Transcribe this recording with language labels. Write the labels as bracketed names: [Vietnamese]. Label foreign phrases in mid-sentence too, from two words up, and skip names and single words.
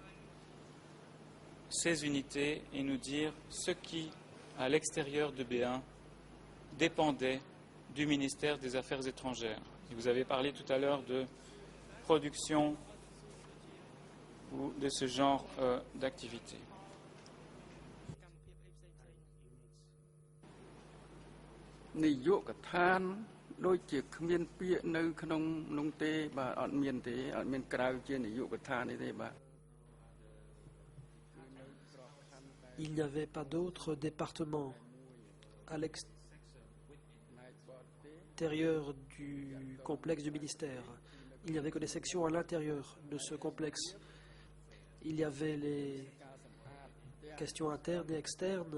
[French] ces unités et nous dire ce qui, à l'extérieur de B1, dépendait du ministère des Affaires étrangères? Et vous avez parlé tout à l'heure de production ou de ce genre d'activité. [Khmer] នាយកដ្ឋានដូចជាគ្មានពាក្យនៅក្នុងនោះទេបាទអត់មានទេអត់មានក្រៅជានាយកដ្ឋាននេះទេបាទ [French] Il n'y avait pas d'autres départements à l'extérieur du complexe du ministère. Il n'y avait que des sections à l'intérieur de ce complexe. Il y avait les questions internes et externes.